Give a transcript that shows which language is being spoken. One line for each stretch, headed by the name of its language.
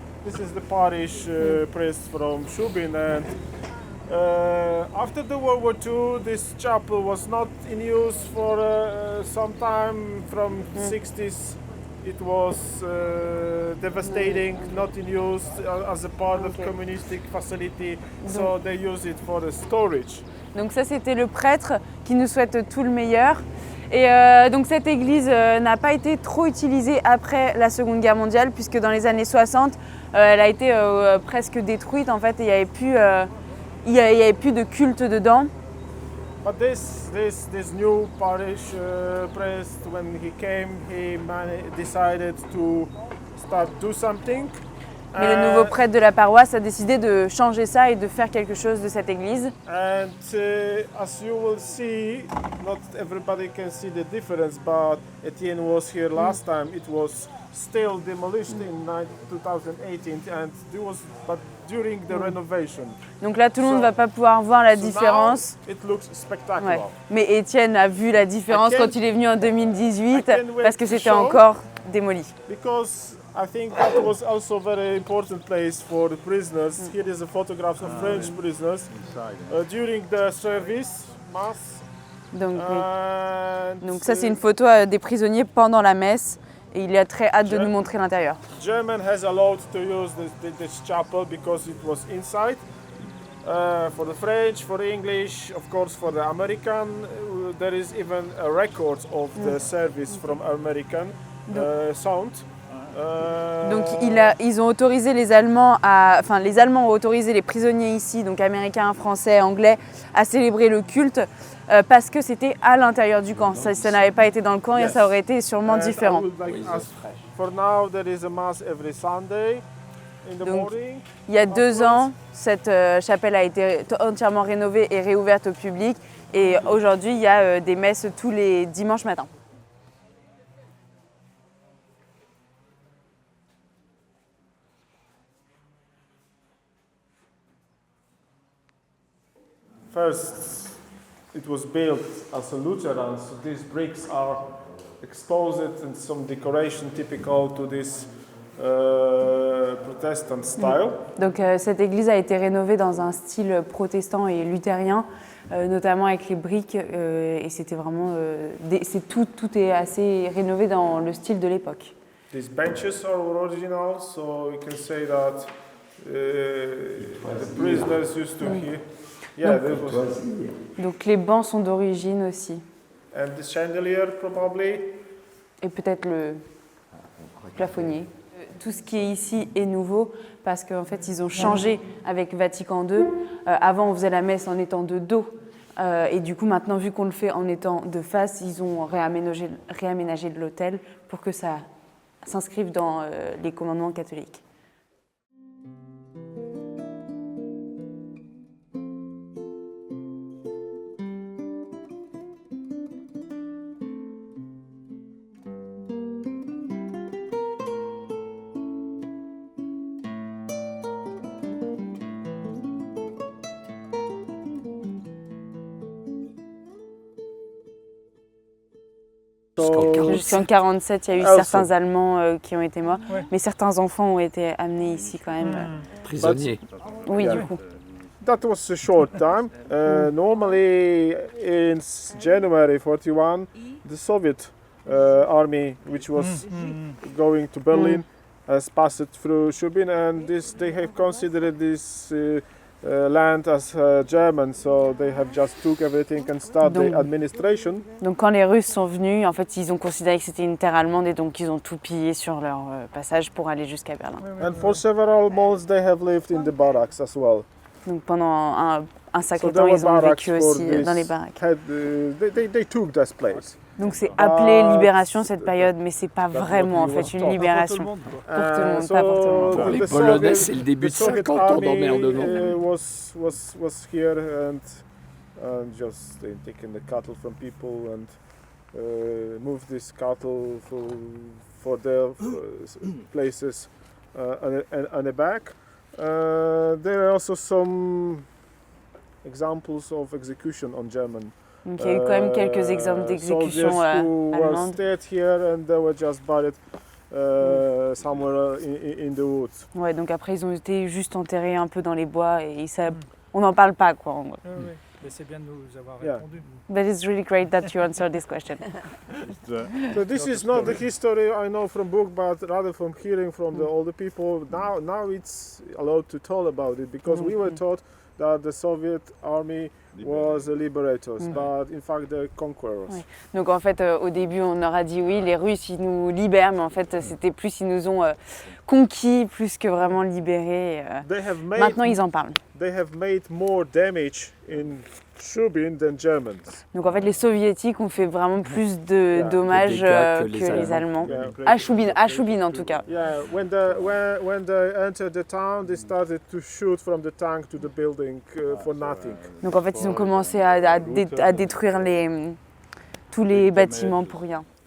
English: This is the parish priest from Shubin, and after the World War II, this chapel was not in use for some time. From 60s, it was devastating, not in use as a part of communistic facility. So they use it for the storage.
French: Donc ça, c'était le prêtre qui nous souhaite tout le meilleur. Et donc cette église n'a pas été trop utilisée après la Seconde Guerre mondiale, puisque dans les années 60, elle a été presque détruite en fait, et il n'y avait plus de culte dedans.
English: But this new parish priest, when he came, he decided to start do something.
French: Mais le nouveau prêtre de la paroisse a décidé de changer ça et de faire quelque chose de cette église.
English: And as you will see, not everybody can see the difference, but Etienne was here last time. It was still demolished in 2018, and but during the renovation.
French: Donc là, tout le monde ne va pas pouvoir voir la différence.
English: Now it looks spectacular. Ouais.
French: Mais Étienne a vu la différence quand il est venu en 2018, parce que c'était
English: show.
French: encore démoli.
English: Because I think that was also a very important place for the prisoners. Here is a photograph of French prisoners during the service, mass. Donc And,
French: ça, c'est une photo des prisonniers pendant la messe. Et il a très hâte de nous montrer l'intérieur.
English: German has allowed to use this chapel because it was inside. For the French, for the English, of course for the American, there is even a record of the service from American sound.
French: Donc ils ont autorisé les Allemands les Allemands ont autorisé les prisonniers ici, donc américains, français, anglais, à célébrer le culte parce que c'était à l'intérieur du camp. Ça n'avait pas été dans le camp et ça aurait été sûrement différent.
English: For now, there is a mass every Sunday in the Donc, morning.
French: il y a 2 ans, cette chapelle a été entièrement rénovée et réouverte au public. Et aujourd'hui, il y a des messes tous les dimanches matins.
English: First, it was built as a Lutheran, so these bricks are exposed and some decoration typical to this Protestant style.
French: Donc cette église a été rénovée dans un style protestant et luthérien, notamment avec les briques, et c'était vraiment tout est assez rénové dans le style de l'époque.
English: These benches are original, so you can say that the prisoners used to hear. Yeah,
French: Donc les bancs sont d'origine aussi.
English: And the chandelier probably.
French: Et peut-être le plafonnier. Tout ce qui est ici est nouveau parce qu'en fait ils ont changé avec Vatican II. Avant on faisait la messe en étant de dos et du coup maintenant vu qu'on le fait en étant de face, ils ont réaménagé l'autel pour que ça s'inscrive dans les commandements catholiques. Jusqu'en 1947, il y a eu certains Allemands qui ont été morts, mais certains enfants ont été amenés ici quand même. Prisonniers. Oui, du coup.
English: That was a short time. Normally, in January 41, the Soviet army, which was going to Berlin, has passed through Shubin, and they have considered this land as German, so they have just took everything and start the administration.
French: Donc quand les Russes sont venus, en fait, ils ont considéré que c'était une terre allemande et donc ils ont tout pillé sur leur passage pour aller jusqu'à Berlin.
English: And for several months they have lived in the barracks as well.
French: Donc pendant un sacré temps, ils ont vécu aussi dans les baraques.
English: They took this place.
French: Donc c'est appelé libération cette période, mais c'est pas vraiment en fait une libération pour tout le monde, pas pour tout le monde. Pour les Polonais, c'est le début de 50 ans d'emmerdement.
English: Was here and just taking the cattle from people and moved this cattle for their places on the back. There are also some examples of execution on German.
French: Donc il y a eu quand même quelques exemples d'exécutions allemandes.
English: Stayed here and they were just buried somewhere in the woods.
French: Ouais, donc après ils ont été juste enterrés un peu dans les bois et ça, on n'en parle pas quoi. En gros. Oui, oui. Mais c'est bien de nous avoir Yeah. répondu.
English: But it's really great that you answered this question. So this is not the history I know from book, but rather from hearing from the older people. Now it's allowed to tell about it because we were taught that the Soviet army was the liberators, but in fact the conquerors. Ouais.
French: Donc en fait, au début, on leur a dit oui, les Russes, ils nous libèrent, mais en fait, c'était plus, ils nous ont conquis plus que vraiment libérés. Maintenant, ils en parlent.
English: They have made more damage in Shubin than Germans.
French: Donc en fait, les Soviétiques ont fait vraiment plus de dommages de que dégâts les Allemands. Yeah. À Shubin en tout cas.
English: Yeah, when they entered the town, they started to shoot from the tank to the building for nothing.
French: Donc en fait, ils ont commencé à détruire tous les bâtiments pour rien.